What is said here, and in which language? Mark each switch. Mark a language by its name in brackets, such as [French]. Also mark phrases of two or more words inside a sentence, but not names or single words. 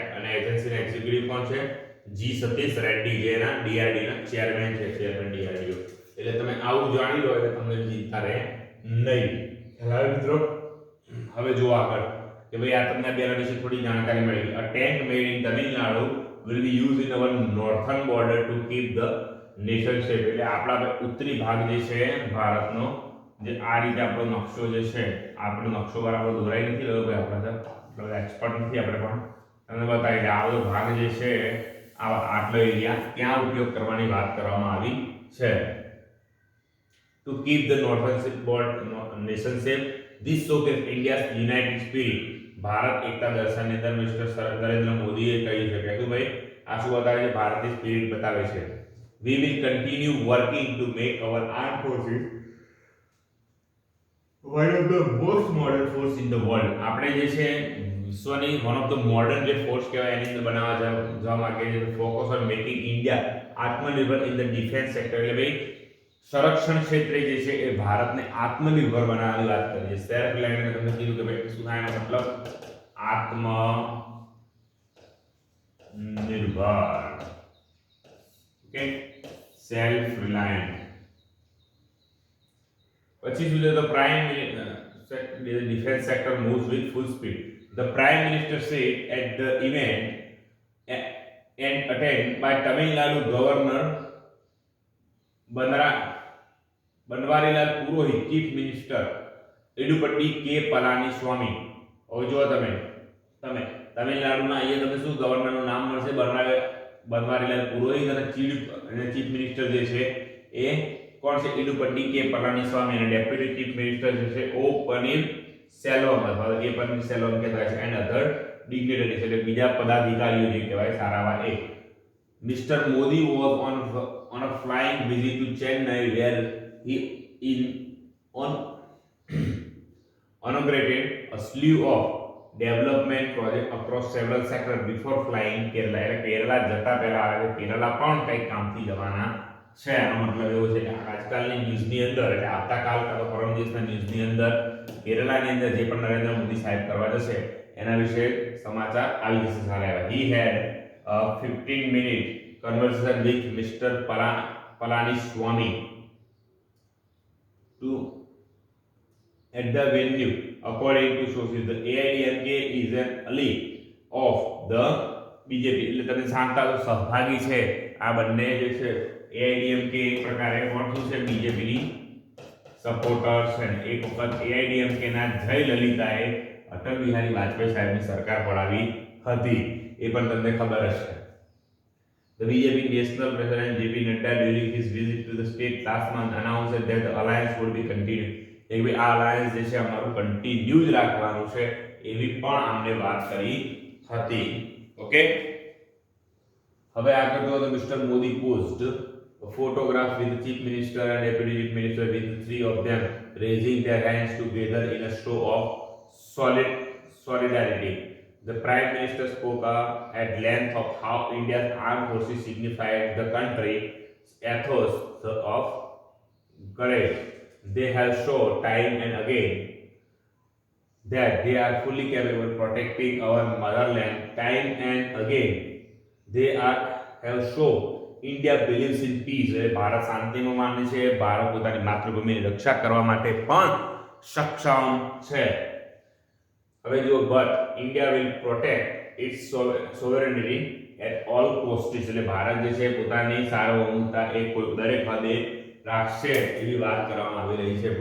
[Gujarati] અને એજન્સીના એક્ઝિક્યુટિવ કોણ છે? જી સતીશ રેડ્ડી, જે એના DRDO ના ચેરમેન છે, ચેરમેન DRDO. એટલે તમે આવું જાણી લો એટલે તમને ચિંતા રહે નહીં. હેલો મિત્રો, હવે જો આગળ કે ભાઈ આ તમને બેના વિશે થોડી જાણકારી મળી. [English] a tank made in Tamil Nadu will be used in our northern border to keep the nation safe. [Gujarati] એટલે આપણા ઉત્તરી ભાગ જે છે ભારતનો, જે આ રીતે આપણો નકશો જે છે, આપણો નકશો બરાબર દોરાઈ નથી રહ્યો ભાઈ, આપણે એક્સપર્ટ નથી આપણે, પણ તમને બતાવી કે આ બધો ભાગ જે છે આટલો એરિયા ત્યાં ઉપયોગ કરવાની વાત કરવામાં આવી છે. [English] To keep the northern nation safe, this showcases India's united spirit. [Gujarati] ભારત એકતા દર્શાવની અંદર મિસ્ટર નરેન્દ્ર મોદીએ કહ્યું છે કે ભાઈ આ શું બતાવે છે? ભારતની સ્પિરિટ બતાવે છે. [English] We will continue working to make our armed forces one of the most modern force in the world. [Gujarati] આપણે જે છે વિશ્વની [English] one of the modern [Gujarati] જે ફોર્સ કહેવાય એની અંદર બનાવવા જવા માંગે છે. [English] focus on making India આત્મનિર્ભર in the defense sector. એટલે ભાઈ સંરક્ષણ ક્ષેત્રે જે છે એ ભારતને આત્મનિર્ભર બનાવવાની વાત કરી છે. self reliant મેં તમને કીધું કે ભાઈ શું થાય એનો મતલબ આત્મનિર્ભર. okay, self reliant. [Gujarati] પછી શું છે, [English] the prime defense sector moves with full speed. The prime minister said at the event and attended by Tamil Nadu governor बनवारीलाल पुरोहित, chief minister एडुपट्टी के पलानीस्वामी. [Gujarati] હવે જો તમે તમિલનાડુના અહીંયા તમે શું ગવર્નરનું નામ મળશે, बनवारीलाल पुरोहित અને [English] chief minister [Gujarati] જે છે એ કોણ છે, એડુપટ્ટી કે પલાનીસ્વામી, અને [English] deputy chief minister [Gujarati] જે છે ઓ પનીર સેલ્વમ અથવા એ પનીર સેલ્વમ કહેવાય છે, [English] and other dignitaries [Gujarati] એટલે બીજા પદાધિકારીઓ જે કહેવાય સારાવા એ. [English] Mister Modi was on a flying visit to Chennai where he inaugurated a slew of development projects across several sectors before flying Kerala. [Gujarati] એટલે કેરલા જતા પહેલા આવે કેરલા પણ કંઈક કામથી જવાના છે. એનો મતલબ એવો છે કે આજકાલની ન્યૂઝની અંદર એટલે આવતાકાલ કાં તો પરમ દિવસના ન્યૂઝની અંદર કેરલાની અંદર જે પણ નરેન્દ્ર મોદી સાહેબ કરવા જશે એના વિશે સમાચાર આવી જશે સારા એવા. [English] He had a 15-minute conversation with Mr. Palaniswamy at the venue. According to sources, the AIDMK is an ally of the BJP. [Gujarati] એટલે તમે જાણતા છો સહભાગી છે આ બંને જે છે AIDMK એક પ્રકારે કોણ શું છે, બીજેપીની સપોર્ટર્સ છે. એક વખત AIDMK ના જય લલિતાએ અટલ બિહારી વાજપેયી સાહેબની સરકાર પડાવી હતી, એ પણ તમને ખબર જ છે. [English] The BJP National President JP Nadda during his visit to the state last month announced that the alliance would be continued. [Gujarati] એક ભાઈ આ alliance જે છે અમારું કન્ટિન્યુ જ રાખવાનું છે એવી પણ આમને વાત કરી હતી. ઓકે, હવે આગળ જો તો [English] Mister Modi post a photograph with the chief minister and deputy chief minister with the three of them raising their hands together in a show of solidarity. The Prime Minister spoke at length of how India's armed forces signified the country's ethos of courage. They have shown time and again that they are fully capable of protecting our motherland. Time and again they have shown India believes in peace. [Gujarati] ભારત શાંતિમાં માને છે, ભારત પોતાની માતૃભૂમિની રક્ષા કરવા માટે પણ સક્ષમ છે. હવે જો [English] but India will protect its sovereignty at all cost. [Gujarati] એટલે ભારત જે છે પોતાની સાર્વભૌમતા એ કોઈ દરેક હદે રાખશે એવી વાત કરવામાં આવી રહી છે.